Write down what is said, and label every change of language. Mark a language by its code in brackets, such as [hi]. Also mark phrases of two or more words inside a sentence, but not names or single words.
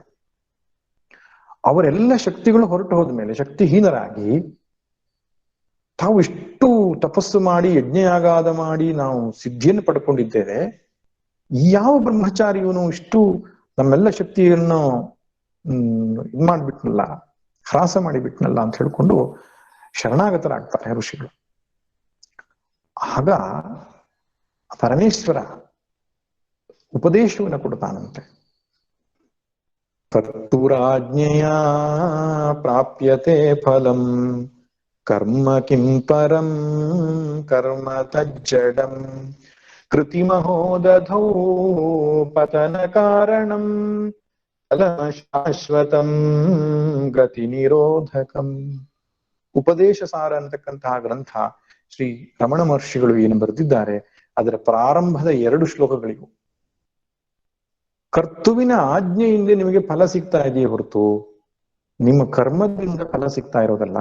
[kn] ಅವರೆಲ್ಲ ಶಕ್ತಿಗಳು ಹೊರಟು ಹೋದ ಮೇಲೆ ಶಕ್ತಿಹೀನರಾಗಿ ತಾವು ಇಷ್ಟು ತಪಸ್ಸು ಮಾಡಿ ಯಜ್ಞಯಾಗಾದ ಮಾಡಿ ನಾವು ಸಿದ್ಧಿಯನ್ನು ಪಡ್ಕೊಂಡಿದ್ದೇವೆ, ಯಾವ ಬ್ರಹ್ಮಚಾರಿ ಇವನು ಇಷ್ಟು ನಮ್ಮೆಲ್ಲ ಶಕ್ತಿಯನ್ನು ಇದ್ ಮಾಡ್ಬಿಟ್ನಲ್ಲ, ಹ್ರಾಸ ಮಾಡಿಬಿಟ್ನಲ್ಲ ಅಂತ ಹೇಳ್ಕೊಂಡು ಶರಣಾಗತರಾಗ್ತಾರೆ ಋಷಿಗಳು. ಆಗ ಪರಮೇಶ್ವರ ಉಪದೇಶವನ್ನು ಕೊಡ್ತಾನಂತೆ. [sa] ಕರ್ತುರಾಜ್ಞೆಯ ಪ್ರಾಪ್ಯತೆ ಫಲಂ ಕರ್ಮ ಕಿಂ ಪರಂ ಕರ್ಮ ತಜ್ಜಡಂ ಕೃತಿಮಹೋದಧೌ ಪತನ ಕಾರಣಂ ಫಲ ಶಾಶ್ವತಂ ಗತಿ ನಿರೋಧಕಂ. [kn] ಉಪದೇಶ ಸಾರ ಅಂತಕ್ಕಂತಹ ಗ್ರಂಥ ಶ್ರೀ ರಮಣ ಮಹರ್ಷಿಗಳು ಏನು ಬರೆದಿದ್ದಾರೆ, ಅದರ ಪ್ರಾರಂಭದ 2 ಶ್ಲೋಕಗಳಿಗೂ ಕರ್ತುವಿನ ಆಜ್ಞೆಯಿಂದ ನಿಮಗೆ ಫಲ ಸಿಗ್ತಾ ಇದೆಯೇ ಹೊರತು ನಿಮ್ಮ ಕರ್ಮದಿಂದ ಫಲ ಸಿಗ್ತಾ ಇರೋದಲ್ಲ.